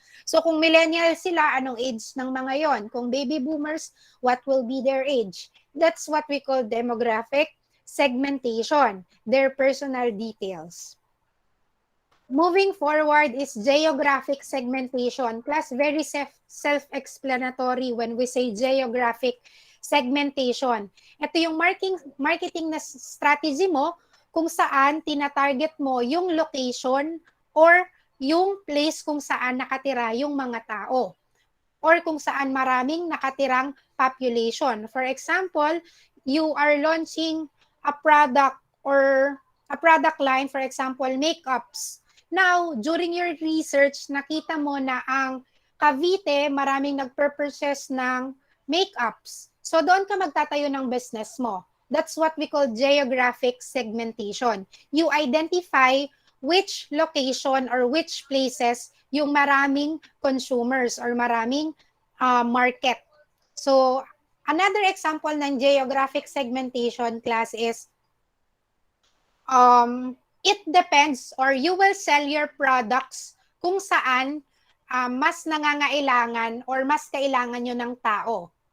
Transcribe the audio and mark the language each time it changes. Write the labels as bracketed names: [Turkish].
[Filipino] So kung millennial sila, anong age ng mga yon? Kung baby boomers, [English] what will be their age? That's what we call demographic segmentation, their personal details. Moving forward is geographic segmentation. Class, very self-explanatory when we say geographic segmentation. [Filipino] Ito yung marketing na strategy mo kung saan tinatarget mo yung location or yung place kung saan nakatira yung mga tao or kung saan maraming nakatirang population. [English] For example, you are launching a product or a product line, for example, makeups. [Filipino] Now, during your research, nakita mo na ang Cavite, maraming nagpurposes ng makeups. So, doon ka magtatayo ng business mo. [English] That's what we call geographic segmentation. You identify which location or which places [Filipino] yung maraming consumers or maraming market. [English] So, another example ng geographic segmentation, class, is it depends, or you will sell your products [Filipino] kung saan mas nangangailangan or mas kailangan nyo ng tao.